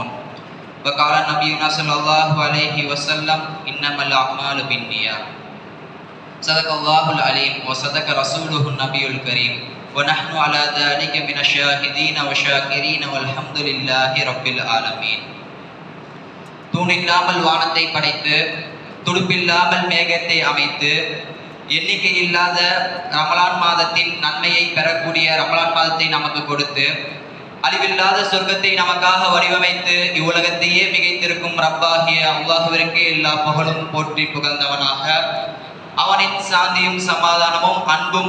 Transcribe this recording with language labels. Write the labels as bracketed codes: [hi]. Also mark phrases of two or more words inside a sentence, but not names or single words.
[ar] وقال نبينا صلى الله عليه وسلم: إنما الأعمال بالنيات. صدق الله العليم وصدق رسوله النبي الكريم ونحن على ذلك من الشاهدين والشاكرين والحمد لله رب العالمين. [ta] தூணில்லாமல் வானத்தை படைத்து, துடுப்பில்லாமல் மேகத்தை அமைத்து, எண்ணிக்கை இல்லாத ரமலான் மாதத்தின் நன்மையை பெறக்கூடிய ரமலான் மாதத்தை நமக்கு கொடுத்து, அழிவில்லாத சொர்க்கத்தை நமக்காக வடிவமைத்து இவ்வுலகத்தையே மிகைத்திருக்கும் ரப்பாகிய அல்லாஹுவிற்கு எல்லா புகழும் போற்றி புகழ்ந்தவனாக, அவனின் சாந்தியும் சமாதானமும் அன்பும்